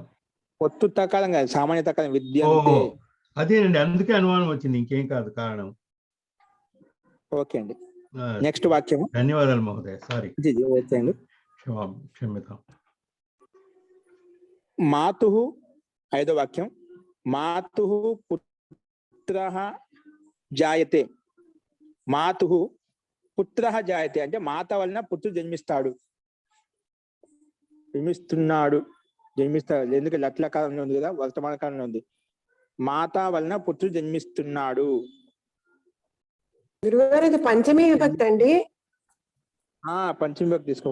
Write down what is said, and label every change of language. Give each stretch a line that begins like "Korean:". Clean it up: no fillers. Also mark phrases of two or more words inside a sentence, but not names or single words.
Telugu: ఒత్తు తకారం కాదు, సామాన్య తకారం విద్యంతే. అదేనండి, అందుకే అనుమానం వచ్చింది, ఇంకేం కాదు కారణం. ఓకే అండి, నెక్స్ట్ వాక్యం. ధన్యవాదాలు మహోదయ, సారీ. ఓకే అండి.
Sanskrit: క్షమ్యతాం.
Telugu: మాతుః, ఐదో వాక్యం.
Sanskrit: మాతుః పుత్రః జాయతే. మాతుః పుత్రః జాయతే
Telugu: అంటే మాత వలన పుత్రుడు జన్మిస్తాడు, జన్మిస్తాడు. ఎందుకంటే లట్లకాలంలో ఉంది కదా, వర్తమాన కాలంలో ఉంది. మాత వలన పుత్రుడు జన్మిస్తున్నాడు. గురుగారు ఇది పంచమీ విభక్తి అండి. పంచమీ విభక్తి తీసుకో.